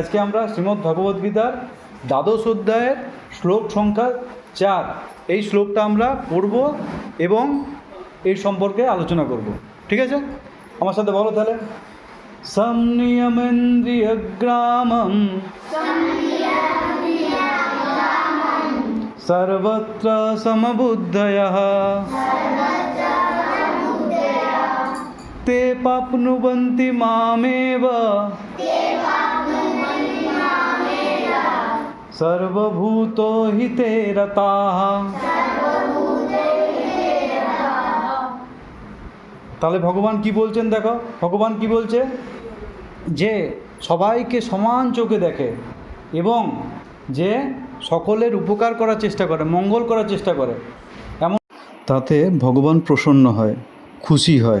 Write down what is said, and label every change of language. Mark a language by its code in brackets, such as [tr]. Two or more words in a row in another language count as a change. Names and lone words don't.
[bn] আজকে আমরা শ্রীমদ্ ভগবদ্গীতার দ্বাদশ অধ্যায়ের শ্লোক সংখ্যা 4 এই শ্লোকটা আমরা পড়ব এবং এই সম্পর্কে আলোচনা করব, ঠিক আছে? আমার সাথে বলো তাহলে। [sa] সংনিয়মেন্দ্রিয় গ্রামম সর্বত্র সমবুদ্ধয়ঃ ते प्राप्नुवन्ति मामेव सर्वभूतो हिते रताः। [bn] তাহলে ভগবান কি বলছেন দেখো, ভগবান কি বলছে, যে সবাইকে সমান চোখে দেখে এবং যে সকলের উপকার করার চেষ্টা করে, মঙ্গল করার চেষ্টা করে, এমন তাতে ভগবান প্রসন্ন হয়, খুশি হয়।